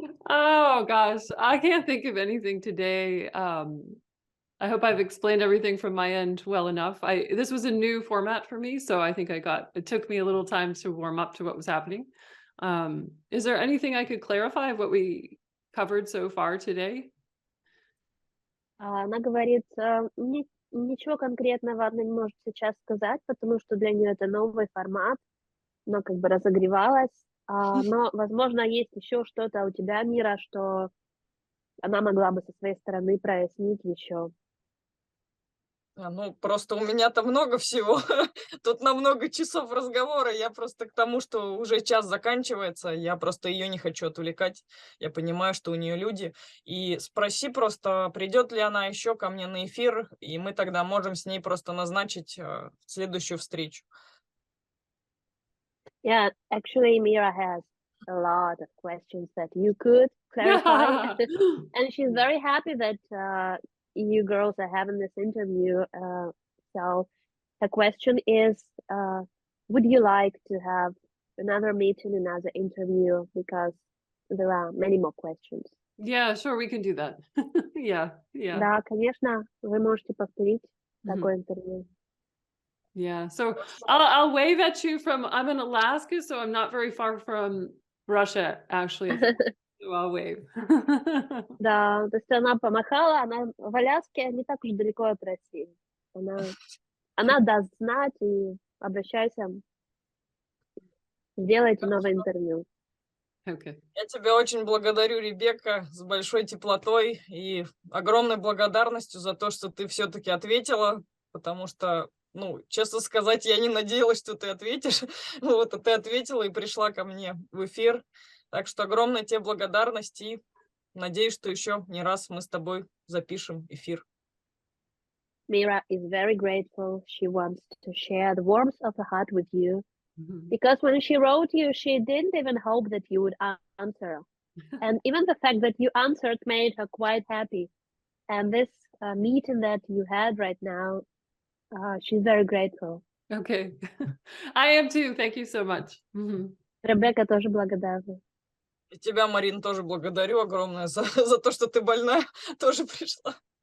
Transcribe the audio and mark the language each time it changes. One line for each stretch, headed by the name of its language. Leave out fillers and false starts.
English: Oh gosh, I can't think of anything today. I hope I've explained everything from my end well enough. This was a new format for me, so I think it took me a little time to warm up to what was happening. Is there anything I could clarify of what we covered so far today?
Russian: Она говорит, ничего конкретного она не может сейчас сказать, потому что для нее это новый формат, но как бы разогревалась. Но, возможно, есть еще что-то у тебя, Мира, что она могла бы со своей стороны прояснить еще. Ну, просто у меня-то много всего. Тут на много часов разговора. Я просто к тому, что уже час заканчивается. Я просто ее не хочу отвлекать. Я понимаю, что у нее люди. И спроси просто, придет ли она еще ко мне на эфир, и мы тогда можем с ней просто назначить следующую встречу.
English: Yeah, actually, Mira has a lot of questions that you could clarify. And she's very happy that you girls are having this interview. So the question is, would you like to have another meeting, another interview? Because there are many more questions. Yeah, sure, we can do that. Yeah.
Russian: Да, конечно, вы можете повторить Mhm. такое интервью. Yeah.
English: So I'll wave at you I'm in Alaska, so I'm not very far from Russia, actually. So I'll wave.
Russian: Да, то есть она помахала, она в Аляске не так уж далеко от России. Она даст знать, и обращайся, сделайте новое интервью.
English: Okay.
Russian: Я тебя очень благодарю, Ребекка, с большой теплотой и огромной благодарностью за то, что ты все-таки ответила, потому что, ну, честно сказать, я не надеялась, что ты ответишь. Вот, а ты ответила и пришла ко мне в эфир. Так что огромная тебе благодарность и надеюсь, что еще не раз мы с тобой запишем эфир.
English: Mira is very grateful. She wants to share the warmth of her heart with you. Mhm. Because when she wrote you, she didn't even hope that you would answer. And even the fact that you answered made her quite happy. And this meeting that you had right now, she's very grateful. Okay. I am too. Thank you so much. Mhm.
Russian: Ребекка тоже благодарна. И тебя, Марин, тоже благодарю огромное за то, что ты больная, тоже пришла.